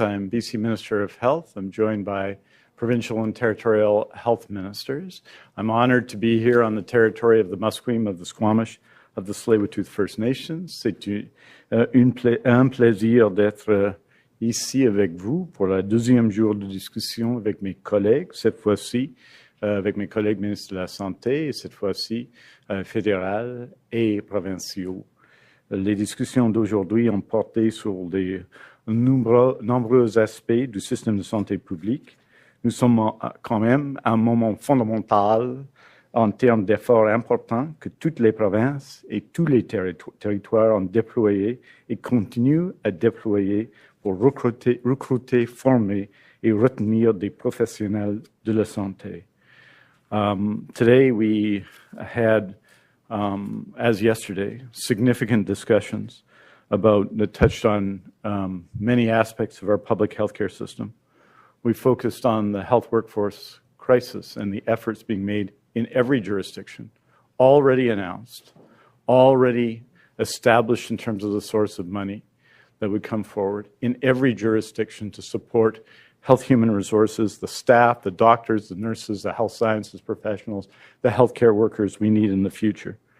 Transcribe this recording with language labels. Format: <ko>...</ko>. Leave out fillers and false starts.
<en>I'm BC Minister of Health. I'm joined by provincial and territorial health ministers. I'm honored to be here on the territory of the Musqueam, of the Squamish, of the Tsleil-Waututh First Nations.</en> <fr>C'est un plaisir d'être ici avec vous pour la deuxième jour de discussion avec mes collègues, cette fois-ci avec mes collègues ministres de la Santé, et cette fois-ci fédérales et provinciaux. Les discussions d'aujourd'hui ont porté sur des nombreux aspects du système de santé publique. Nous sommes quand même à un moment fondamental en termes d'efforts importants que toutes les provinces et tous les territoires ont déployés et continuent à déployer pour recruter, former et retenir des professionnels de la santé.</fr> <en>Today we had as yesterday, significant discussions that touched on many aspects of our public healthcare system. We focused on the health workforce crisis and the efforts being made in every jurisdiction, already announced, already established in terms of the source of money that would come forward in every jurisdiction to support health human resources, the staff, the doctors, the nurses, the health sciences professionals, the healthcare workers we need in the future.</en>